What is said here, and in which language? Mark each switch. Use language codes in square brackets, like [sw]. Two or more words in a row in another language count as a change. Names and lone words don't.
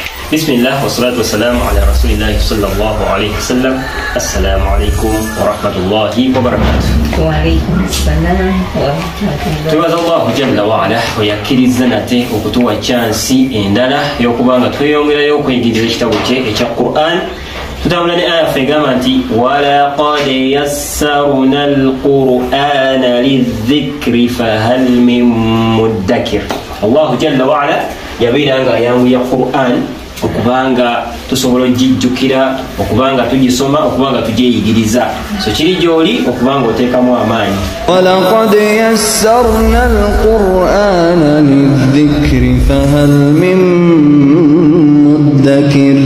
[ar] بسم الله والصلاة والسلام على رسول الله صلى الله عليه وسلم. السلام عليكم ورحمة الله وبركاته. وعليكم السلام ورحمة الله. [lg] tubaza [ar] الله جل وعلا [lg] oyakkiriza nate okutuwa chansi endala y'okubanga tweyongerayo okuyigiriza ekitabo kye ekya Qur'an. tutambula ne aya egamba nti [ar] ولقد يسرنا القرآن للذكر فهل من مدكر. الله جل وعلا [lg] yabeera nga ayanguya Qur'an okubanga tusobola ogijjukira, okubanga tugisoma, okubanga tugyeyigiriza. So kiri gy'oli okubanga oteekamu amaanyi. [ar] ولقد يسرنا القرآن للذكر فهل من مدكر.